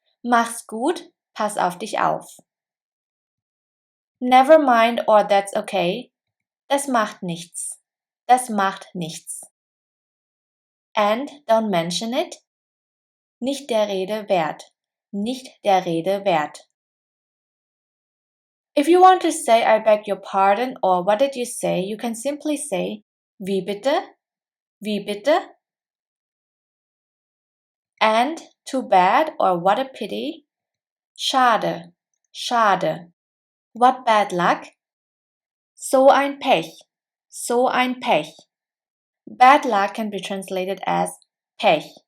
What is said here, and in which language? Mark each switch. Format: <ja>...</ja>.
<de>Mach's gut, pass auf dich auf.</de> <en>Never mind or that's okay,</en> <de>das macht nichts, das macht nichts.</de> <en>And don't mention it,</en> <de>nicht der Rede wert, nicht der Rede wert.</de> <en>If you want to say I beg your pardon or what did you say, you can simply say</en> <de>wie bitte, wie bitte.</de> <en>And too bad or what a pity,</en> <de>schade, schade.</de> <en>What bad luck,</en> <de>so ein Pech, so ein Pech.</de> <en>Bad luck can be translated as Pech.</en>